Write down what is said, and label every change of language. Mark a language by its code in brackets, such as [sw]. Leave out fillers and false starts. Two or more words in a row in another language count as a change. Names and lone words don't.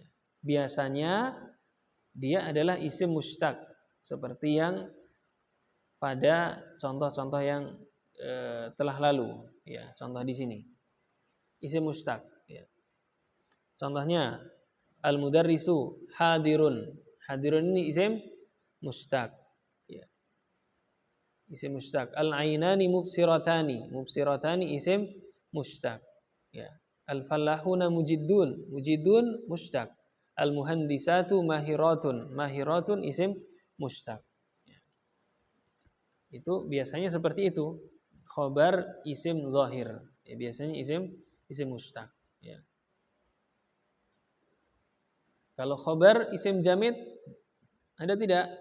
[id] Biasanya dia adalah [ar] اسم مشتق, [id] seperti yang pada contoh-contoh yang telah lalu. Ya, contoh di sini [ar] اسم مشتق. [id] Ya. Contohnya [ar] المدرس حاضر. [id] Hadirun ini [ar] اسم مشتق. اسم مشتق. العينان مبصرتان. مبصرتان اسم مشتق. Ya. الفلاحون مجدون. مجدون مشتق. المهندسة ماهرة. ماهرة اسم مشتق. Ya. [id] Itu biasanya seperti itu. [ar] خبر اسم ظاهر. [id] Ya, biasanya [ar] اسم اسم مشتق. [id] Ya. Kalau [ar] خبر اسم جامد [id] ada tidak?